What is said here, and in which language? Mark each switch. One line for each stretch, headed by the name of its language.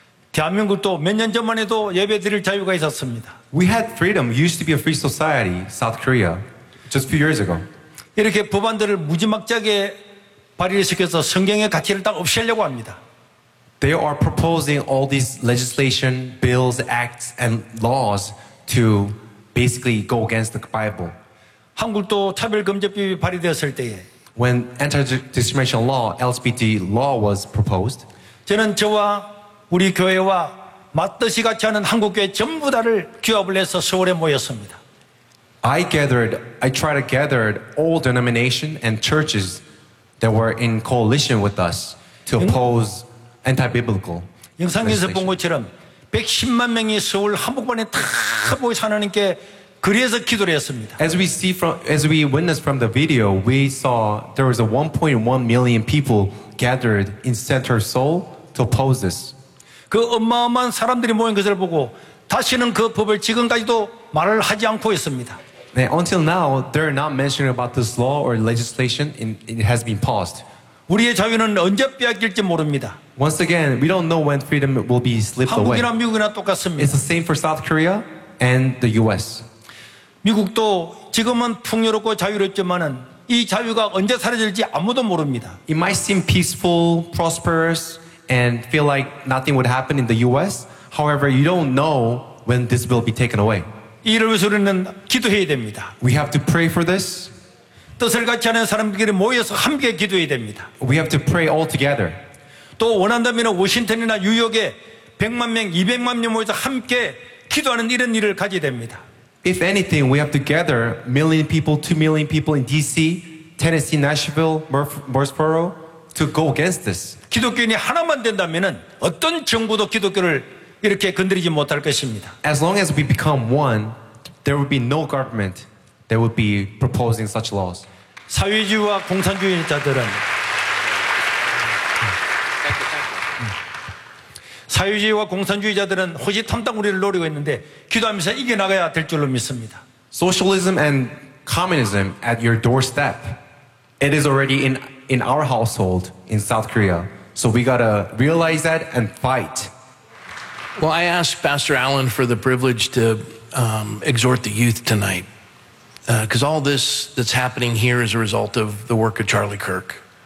Korean: 대한민국도 몇 년 전만 해도 예배 드릴 자유가 있었습니다.
English: We had freedom. We used to be a free society, South Korea, just a few years ago.
Korean: 이렇게 법안들을 무지막지하게 발의를 시켜서 성경의 가치를 딱 없애려고 합니다.
English: They are proposing all these legislation, bills, acts, and laws to basically go against the Bible.
Korean: 한국도 차별금지법이 발의되었을 때에
English: When anti-discrimination law, LGBT law was proposed,
Korean: 저는 저와 우리 교회와 맞듯이 같이 하는 한국교회 전부 다를 규합을 해서 서울에 모였습니다.
English: I tried to gather all denominations and churches that were in coalition with us to oppose anti-biblical
Korean: 영상에서 본 것처럼 110만 명이 서울 한복판에 다 모여 하나님께 그래서 기도를 했습니다.
English: As we witnessed from the video, we saw there was a 1.1 million people gathered in center Seoul to oppose this.
Korean: 그 어마어마한 사람들이 모인 것을 보고 다시는 그 법을 지금까지도 말을 하지 않고 있습니다.
English: Until now, they're not mentioning about this law or legislation. It has been paused.
Korean: 우리의 자유는 언제 빼앗길지 모릅니다.
English: Once again, we don't know when freedom will be slipped
Korean: 한국이나
English: away.
Korean: 한국이나 미국이나 똑같습니다.
English: It's the same for South Korea and the U.S.
Korean: 미국도 지금은 풍요롭고 자유롭지만은 이 자유가 언제 사라질지 아무도 모릅니다.
English: It might seem peaceful, prosperous, and feel like nothing would happen in the U.S. However, you don't know when this will be taken away.
Korean: 이를 위해서 우리는 기도해야 됩니다.
English: We have to pray for this.
Korean: 뜻을 같이 하는 사람들끼리 모여서 함께 기도해야 됩니다.
English: We have to pray all together.
Korean: 또 원한다면 워싱턴이나 뉴욕에 100만 명, 200만 명 모여서 함께 기도하는 이런 일을 가져야 됩니다.
English: If anything, we have to gather million people, 2 million people in D.C., Tennessee, Nashville, Murfreesboro to go against this.
Korean: 기독교인이 하나만 된다면은 어떤 정부도 기독교를 이렇게 건드리지 못할 것입니다.
English: As long as we become one, there would be no government that would be proposing such laws.
Korean: 사회주의와 공산주의자들은 사회주의와 공산주의자들은 호시탐탐 우리를 노리고 있는데 기도하면서 이겨나가야 될 줄로 믿습니다.
English: Socialism and communism at your doorstep. It is already in our household in South Korea. So we gotta realize that and fight. Well, I asked Pastor Allen for the privilege to exhort the youth tonight. Because all this that's happening here is a result of the work of Charlie Kirk.